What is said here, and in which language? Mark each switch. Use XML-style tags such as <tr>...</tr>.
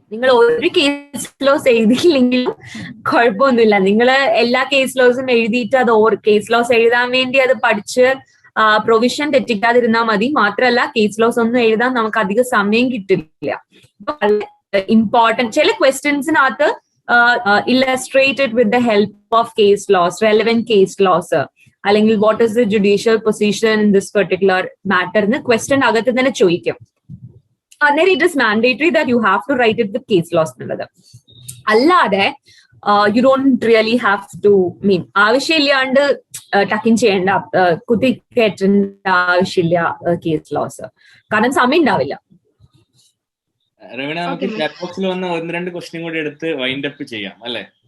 <ml>നിങ്ങൾ ഒരു case loss എഴുതിയില്ലെങ്കിലും കുഴപ്പമൊന്നുമില്ല. നിങ്ങൾ എല്ലാ കേസ് ലോസും എഴുതിയിട്ട് അത് കേസ് ലോസ് എഴുതാൻ വേണ്ടി അത് പഠിച്ച് പ്രൊവിഷൻ തെറ്റിക്കാതിരുന്നാൽ മതി. മാത്രമല്ല കേസ് ലോസ് ഒന്നും എഴുതാൻ നമുക്ക് അധികം സമയം കിട്ടില്ല. ഇമ്പോർട്ടൻറ്റ് ചില ക്വസ്റ്റ്യൻസിനകത്ത്</ml> <en>illustrated with the help of case laws, relevant case laws,</en> <ml>അല്ലെങ്കിൽ</ml> <en>what is the judicial position in this particular matter</en> <ml>എന്ന് ക്വസ്റ്റ്യൻ അകത്ത് തന്നെ ചോദിക്കും. അന്നേരം</ml> <en>it is mandatory that you have to write it with case laws</en> <ml>എന്നുള്ളത്. അല്ലാതെ</ml> <en>you don't really have to</en> <ml>ആവശ്യമില്ലാണ്ട് tuck in ചെയ്യേണ്ട, കുത്തി കയറ്റേണ്ട ആവശ്യമില്ല കേസ് ലോസ്, കാരണം സമയം ഉണ്ടാവില്ല. റവീണ, നമുക്ക് ചാറ്റ് ബോക്സിൽ വന്ന 1-2 ക്വസ്റ്റ്യൻ കൂടി എടുത്ത് വൈൻഡ് അപ്പ് ചെയ്യാം അല്ലെ?</ml>